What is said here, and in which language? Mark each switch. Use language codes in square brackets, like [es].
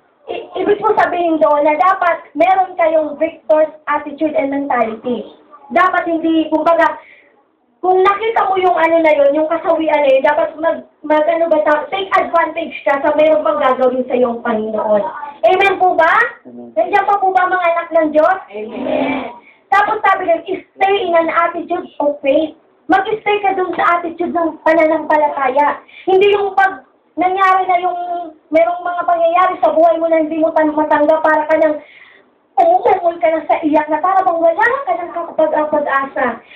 [tl] Ibig po sabihin doon na dapat meron kayong [en] victor's attitude and mentality. [tl] Dapat hindi, kumbaga, kung nakita mo yung ano na yun, yung kasawian na yun, dapat take advantage ka sa meron pang gagawin sa iyong Panginoon. Amen po ba? Nandiyan pa po ba mga anak ng Diyos? Amen. Tapos sabi din, [en] stay in an attitude of faith. [tl] Mag-stay ka dun sa attitude ng pananampalataya. Hindi yung pag nangyari na yung merong mga pangyayari sa buhay mo na hindi mo matanggap, para ka nang umuungol ka na sa iyak na para bang wala ka ng pag-asa.